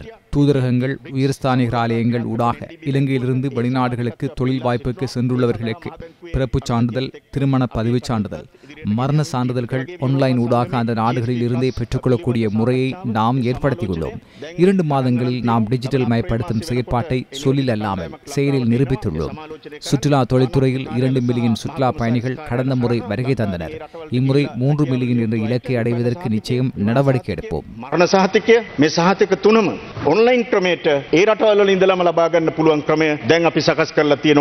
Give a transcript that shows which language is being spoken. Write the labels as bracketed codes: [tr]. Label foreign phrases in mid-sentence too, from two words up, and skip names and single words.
[ta] தூதரகங்கள், உயர்ஸ்தானிகர் ஆலயங்கள் ஊடாக இலங்கையிலிருந்து வெளிநாடுகளுக்கு தொழில் வாய்ப்புக்கு சென்றுள்ளவர்களுக்கு பிறப்புச் சான்றிதழ், திருமண பதிவுச் சான்றிதழ், மரண சான்றிதழ்கள் ஆன்லைன் ஊடாக அந்த நாடுகளில் இருந்தே பெற்றுக்கொள்ளக்கூடிய முறையை நாம் ஏற்படுத்தியுள்ளோம். 2 மாதங்களில் நாம் டிஜிட்டல் மயப்படுத்தும் செயற்பாட்டை சொல்லில் அல்லாமல் செயலில் நிரூபித்துள்ளோம். சுற்றுலா தொழில்துறையில் 2 மில்லியன் சுற்றுலா பயணிகள் கடந்த முறை வருகை தந்தனர். இம்முறை 3 மில்லியன் என்ற இலக்கை அடைவதற்கு நிச்சயம் நடவடிக்கை எடுப்போம். [si] මරණ සහතිකය මේ සහතික තුනම ඔන්ලයින් ක්‍රමයට ඒ රටවල ඉඳලාම ලබා ගන්න පුළුවන් ක්‍රමය දැන් අපි සකස් කරලා තියෙනවා.